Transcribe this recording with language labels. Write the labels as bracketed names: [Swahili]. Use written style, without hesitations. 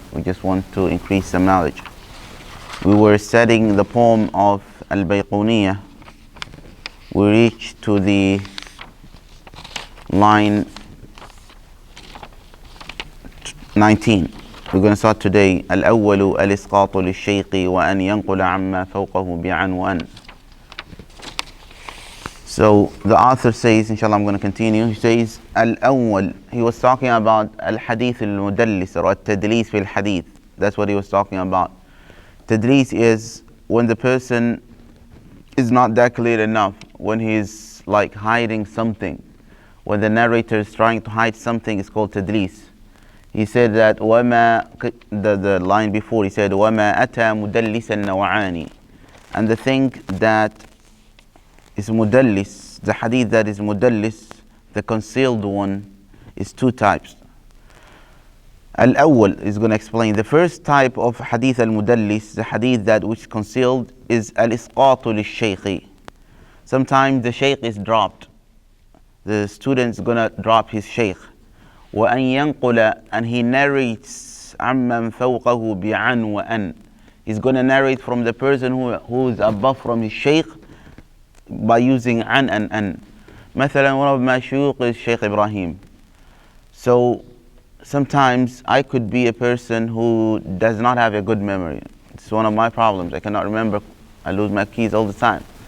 [English] We just want to increase some knowledge. We were studying the poem of Al-Bayquniyyah. We reached to the line 19. We're going to start today. [Arabic] الأول الإسقاط للشيخ وأن ينقل عما فوقه بعن وأن. [English] So the author says, inshallah, I'm going to continue. He says, Al-Awwal. He was talking about Al-Hadith al-Mudallis or Al-Tadlis fil Hadith. That's what he was talking about. Tadlis is when the person is not that clear enough, when he's like hiding something. When the narrator is trying to hide something, it's called Tadlis. He said that the line before, he said [Arabic] وَمَا أَتَى مُدَلِّسًا نَوْعَانِ. [English] And the thing that is mudallis, the hadith that is mudallis, the concealed one, is two types. Al-Awwal is going to explain. The first type of hadith al-mudallis, the hadith that which concealed, is al-isqatu lish-shaykhi. Sometimes the shaykh is dropped. The student is going to drop his shaykh. [Arabic] وَأَن يَنْقُلَ, [English] and he narrates [Arabic] عَمَّنْ فَوْقَهُ بِعَنْ وَأَنْ. [English] He's going to narrate from the person who is above from his shaykh by using an and an. مثلا, one of my shuyukh is Shaykh Ibrahim. So sometimes I could be a person who does not have a good memory. It's one of my problems. I cannot remember. I lose my keys all the time.